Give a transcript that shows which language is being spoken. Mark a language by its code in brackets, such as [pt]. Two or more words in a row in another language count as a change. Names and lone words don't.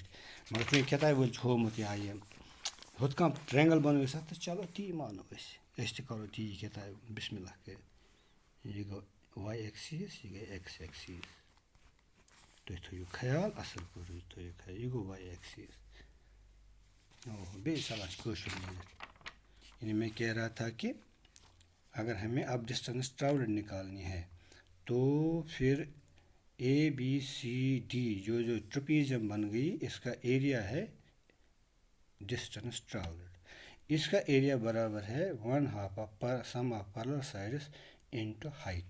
[ks] مگر چوٗنٛکہِ کِتابہِ وٲلۍ چھِ ہومُت یہِ ہُتھ کانٛہہ ٹرٛینگل بَنٲیِو سا تہٕ چلو تی مانو أسۍ تہِ کَرو تی کِتابہِ بِسمِ اللہ کٔرِتھ. یہِ گوٚو [en] Y axis, [ks] یہِ گٔے [en] X axis. [ks] تُہۍ تھٲیِو خیال اَصٕل پٲٹھۍ تھٲیِو خیال, یہِ گوٚو [en] Y axis. [ks] بیٚیہِ ژَلان چھِ کٲشُر نیٖرِتھ. [ur] یعنی میں کہہ رہا تھا کہ اگر ہمیں اب [en] distance travelled [ur] نکالنی ہے تو پھر ABCD جو ٹرپیزیم بن گئی, اس کا ایریا ہے [en] distance travelled. [ur] اس کا ایریا برابر ہے 1/2 [en] sum of parallel sides into height.